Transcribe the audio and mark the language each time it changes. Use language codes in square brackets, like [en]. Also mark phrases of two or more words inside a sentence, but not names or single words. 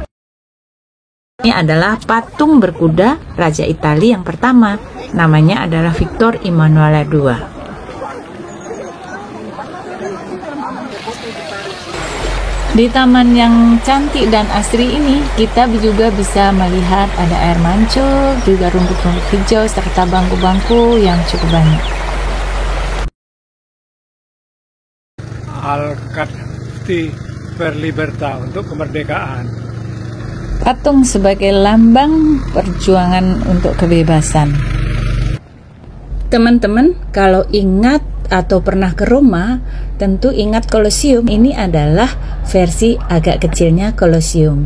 [id] Ini adalah patung berkuda Raja Italia yang pertama, namanya adalah Victor Emmanuel II. Di taman yang cantik dan asri ini, kita juga bisa melihat ada air mancur, juga rumput-rumput hijau, serta bangku-bangku yang cukup banyak. [it] Alcati per Libertà, [id] untuk kemerdekaan. Patung sebagai lambang perjuangan untuk kebebasan. Teman-teman, kalau ingat atau pernah ke Roma, tentu ingat Colosseum. Ini adalah versi agak kecilnya Colosseum.